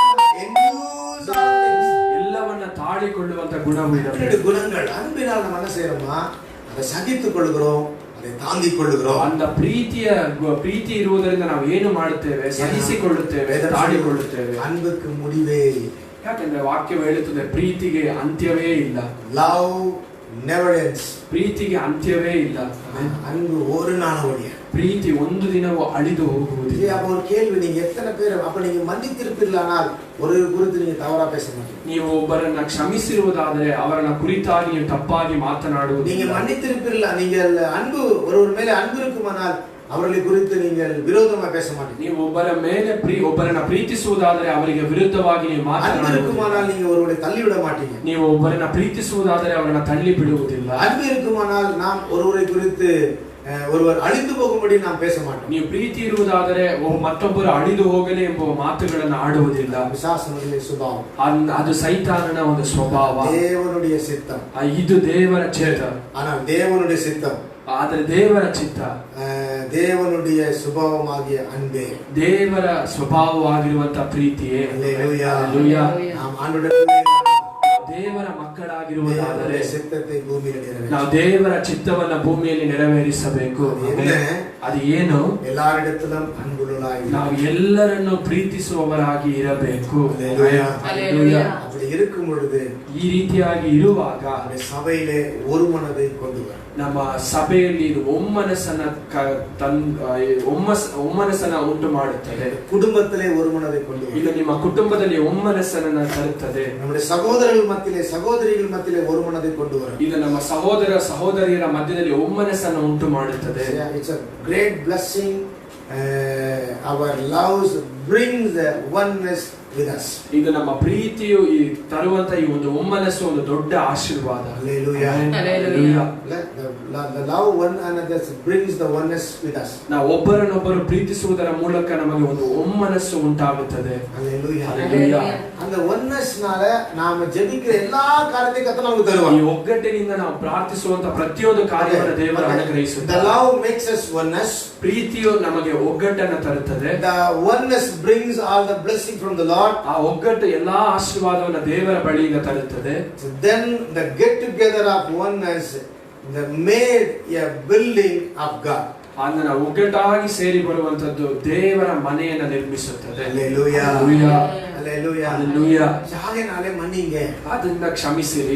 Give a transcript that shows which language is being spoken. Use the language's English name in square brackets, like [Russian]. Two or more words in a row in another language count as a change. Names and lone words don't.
[Kannada] ಎಲ್ಲವನ್ನ ತಾಳಿಕೊಳ್ಳುವಂತ ಗುಣವು ಇರಬೇಕು. [Tamil] குணங்கள் அன்பினால் நம்ம என்ன செய்யறோமா, அதை சகித்துக் கொள்கிறோம், அதை தாங்கிக் கொள்கிறோம். [Kannada] அந்த ಪ್ರೀತಿ ಇರುವುದರಿಂದ ನಾವು ಏನು ಮಾಡುತ್ತೇವೆ? ಸಹಿಸಿಕೊಳ್ಳುತ್ತೇವೆ, ತಾಳಿಕೊಳ್ಳುತ್ತೇವೆ. [Tamil] அன்புக்கு முடிவே இல்ல. [Kannada] ಯಾಕಂದ್ರೆ ವಾಕ್ಯವು ಹೇಳುತ್ತದೆ ಪ್ರೀತಿಗೆ ಅಂತ್ಯವೇ ಇಲ್ಲ. [English] love never ends. [Kannada] ಪ್ರೀತಿಗೆ ಅಂತ್ಯವೇ ಇಲ್ಲ. [Tamil] அன்பு ஒரு நாள் ஒழியாது. [Kannada] ಪ್ರೀತಿ ಒಂದು ದಿನವೂ ಅಳಿದು ಹೋಗುವುದಿಲ್ಲ. [Tamil] அப்ப ஒரு கேள்வி, நீங்க எத்தனை பேர் அப்ப நீங்க மன்னித்திருப்பீர்களானால் ஒரு குறித்து நீங்க தவறா பேச மாட்டீங்க. [Kannada] ನೀವು ಒಬ್ಬರನ್ನ ಕ್ಷಮಿಸಿರುವುದಾದರೆ ಅವರನ್ನ ಕುರಿತಾಗಿ ನೀವು ತಪ್ಪಾಗಿ ಮಾತನಾಡುವುದು. [Tamil] நீங்க மன்னித்திருப்பீர்களா, நீங்கள் அன்பு ஒருவர் மேலே அன்பு இருக்குமானால் அவர்களை குறித்து நீங்கள் விரோதமா பேச மாட்டீங்க. [Kannada] ನೀವು ಒಬ್ಬರನ್ನ ಪ್ರೀತಿಸುವುದಾದರೆ ಅವರಿಗೆ ವಿರುದ್ಧವಾಗಿ ನೀವು ಮಾತನಾಡುವುದಿಲ್ಲ. [Tamil] அன்பு இருக்குமானால் நீங்க ஒருவரை தள்ளி விட மாட்டீங்க. [Kannada] ನೀವು ಒಬ್ಬರನ್ನ ಪ್ರೀತಿಸುವುದಾದರೆ ಅವರನ್ನ ತಳ್ಳಿ ಬಿಡುವುದಿಲ್ಲ. [Tamil] அன்பு இருக்குமானால் நாம் ஒருவரை குறித்து ஒருவர் அழிந்து போகும்படி நாம் பேச மாட்டோம். [Kannada] ನೀವು ಪ್ರೀತಿ ಇರುವುದಾದರೆ ಮತ್ತೊಬ್ಬರು ಅಳಿದು ಹೋಗಲಿ ಎಂಬ ಮಾತುಗಳನ್ನು ಆಡುವುದಿಲ್ಲ. [Tamil] பிசாசனுடைய சுபாவம், [Kannada] ಅದು ಸೈತಾನನ ಒಂದು ಸ್ವಭಾವ. [Tamil] தேவனுடைய சித்தம், [Kannada] ಇದು ದೇವರ ಚಿತ್ತ. [Tamil] ஆனால் தேவனுடைய சித்தம் [Kannada] ಆದರೆ ದೇವರ ಚಿತ್ತ, [Tamil] தேவனுடைய சுபாவமாகிய அன்பே, [Kannada] ದೇವರ ಸ್ವಭಾವವಾಗಿರುವಂತಹ ಪ್ರೀತಿಯೇ. [Tamil] அல்லேலூயா. நாம் ஆண்டவருடைய [Kannada] ದೇವರ ಮಕ್ಕಳಾಗಿರುವುದಾದರೆ [Tamil] சித்தத்தை பூமியில் நிறைவேற்ற [Kannada] ನಾವು ದೇವರ ಚಿತ್ತವನ್ನ ಭೂಮಿಯಲ್ಲಿ ನೆರವೇರಿಸಬೇಕು. ಅದು ಏನು? [Tamil] எல்லாரிடத்திலும் அன்புள்ளவர்களாய் [Kannada] ನಾವು ಎಲ್ಲರನ್ನು ಪ್ರೀತಿಸುವವರಾಗಿ ಇರಬೇಕು. [Tamil] அப்படி இருக்கும் பொழுது, [Kannada] ಈ ರೀತಿಯಾಗಿ ಇರುವಾಗ [Tamil] சபையிலே ஒரு மனதை கொண்டு வரும். [Kannada] ನಮ್ಮ ಸಭೆಯಲ್ಲಿ ಇದು ಒಮ್ಮನಸ್ಸನ್ನ ಉಂಟು ಮಾಡುತ್ತದೆ. [Tamil] குடும்பத்திலே ஒரு மனதை கொண்டு வரும். [Kannada] ಇದು ನಿಮ್ಮ ಕುಟುಂಬದಲ್ಲಿ ಒಮ್ಮನಸ್ಸನ್ನ ತರುತ್ತದೆ. [Tamil] நம்முடைய சகோதரர்கள் மத்தியிலே, சகோதரிகள் மத்தியிலே ஒரு மனதை கொண்டு வரும். [Kannada] ಇದು ನಮ್ಮ ಸಹೋದರ ಸಹೋದರಿಯರ ಮಧ್ಯದಲ್ಲಿ ಒಮ್ಮನಸ್ಸನ್ನು ಉಂಟು ಮಾಡುತ್ತದೆ. [English] It's a great blessing. Our love brings the oneness with us. [Kannada] ಇದು ನಮ್ಮ ಪ್ರೀತಿಯು ಈ ತರುವಂತ ಈ ಒಂದು ಒಮ್ಮನಸ್ಸು ಒಂದು ದೊಡ್ಡ ಆಶೀರ್ವಾದ. [English] Hallelujah. Hallelujah. The love one another brings the oneness with us. [Kannada] ನಾವು ಒಬ್ಬರನ್ನೊಬ್ಬರು ಪ್ರೀತಿಸುವುದರ ಮೂಲಕ ನಮಗೆ ಒಂದು ಒಮ್ಮನಸ್ಸು ಉಂಟಾಗುತ್ತದೆ. [English] Hallelujah. Hallelujah. [Tamil] அந்த onenessனால நாம ஜெபிக்கிற எல்லா காரியத்தையும் கர்த்தர் நமக்கு தருவார். [Kannada] ಈ ಒಗ್ಗಟ್ಟಿನಿಂದ ನಾವು ಪ್ರಾರ್ಥಿಸುವಂತ ಪ್ರತಿಯೊಂದು ಕಾರ್ಯವನ್ನು ದೇವರು ಅನುಗ್ರಹಿಸುತ್ತಾರೆ. [English] The love makes us oneness. [Kannada] ಪ್ರೀತಿಯು ನಮಗೆ ಒಗ್ಗಟ್ಟನ್ನು ತರುತ್ತದೆ. [English] The oneness brings all the blessing from the Lord. [Kannada] ಆ ಒಗ್ಗಟ್ಟು ಎಲ್ಲಾ ಆಶೀರ್ವಾದವನ್ನು ದೇವರ ಬಳಿಯಿಂದ ತರುತ್ತದೆ. [English] Then the get together of oneness the made a building of God. [Kannada] ಅದನ್ನ ಒಗ್ಗಟ್ಟಾಗಿ ಸೇರಿ ಬರುವಂತದ್ದು ದೇವರ ಮನೆಯನ್ನು ನಿರ್ಮಿಸುತ್ತದೆ. [English] Hallelujah. Hallelujah. Hallelujah. [Tamil] ஆகையினாலே மன்னிங்க, [Kannada] ಅದನ್ನ ಕ್ಷಮಿಸಿರಿ,